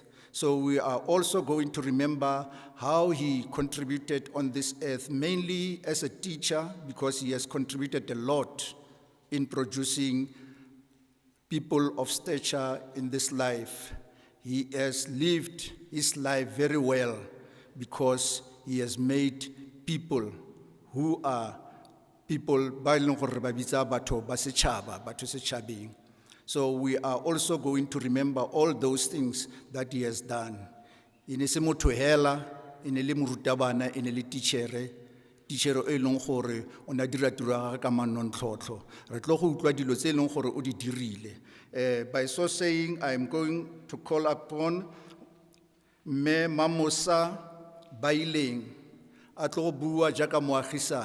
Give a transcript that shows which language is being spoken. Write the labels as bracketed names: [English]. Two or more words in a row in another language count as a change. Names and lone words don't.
[English] So we are also going to remember how he contributed on this earth, mainly as a teacher, because he has contributed a lot in producing people of stature in this life. he has lived his life very well because he has made people who are people [Tswana] ba e leng gore ba bitsa batho ba setšhaba, batho setšhabeng. [English] So we are also going to remember all those things that he has done. [Tswana] Ine se motho hela, ine le morutabana, ine le tichere e leng gore o na dira tiro ya gagwe ka manontlhotlho. Re tlo go utlwa dilo tse e leng gore o di dirile. [English] By so saying, I am going to call upon Me Mamosa Baileng [Tswana] a tlo go bua jaaka moagisane.